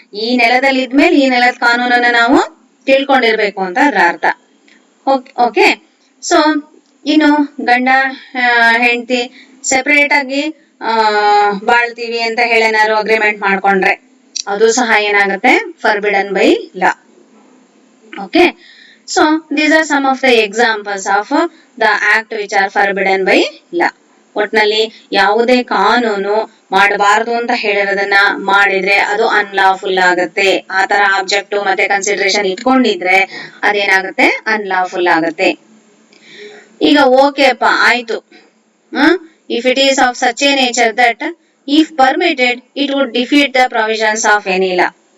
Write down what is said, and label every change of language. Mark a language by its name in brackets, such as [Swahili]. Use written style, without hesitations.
[Kannada] ಈ ನೆಲದಲ್ಲಿ ಇದ್ಮೇಲೆ ಈ ನೆಲದ ಕಾನೂನನ್ನ ನಾವು ತಿಳ್ಕೊಂಡಿರ್ಬೇಕು ಅಂತ ಅದ್ರ ಅರ್ಥ. ಓಕೆ. ಸೊ ಇನ್ನು ಗಂಡ ಹೆಂಡತಿ ಸೆಪರೇಟ್ ಆಗಿ ಬಾಳ್ತೀವಿ ಅಂತ ಹೇಳೇನಾದ್ರು ಅಗ್ರಿಮೆಂಟ್ ಮಾಡ್ಕೊಂಡ್ರೆ ಅದು ಸಹ ಏನಾಗುತ್ತೆ [English] Forbidden by law. Okay, so these are some of the examples of the act which are forbidden by law. [Kannada] ಒಟ್ನಲ್ಲಿ ಯಾವುದೇ ಕಾನೂನು ಮಾಡಬಾರದು ಅಂತ ಹೇಳಿರೋದನ್ನ ಮಾಡಿದ್ರೆ ಅದು ಅನ್ಲಾಫುಲ್ ಆಗತ್ತೆ. ಆತರ ಆಬ್ಜೆಕ್ಟ್ ಮತ್ತೆ ಕನ್ಸಿಡರೇಷನ್ ಇಟ್ಕೊಂಡಿದ್ರೆ ಅದೇನಾಗುತ್ತೆ ಅನ್ಲಾಫುಲ್ ಆಗತ್ತೆ. ಈಗ ಓಕೆ ಅಪ್ಪ ಆಯ್ತು, [English] If it is of such a nature that if permitted it would defeat the provisions of any law.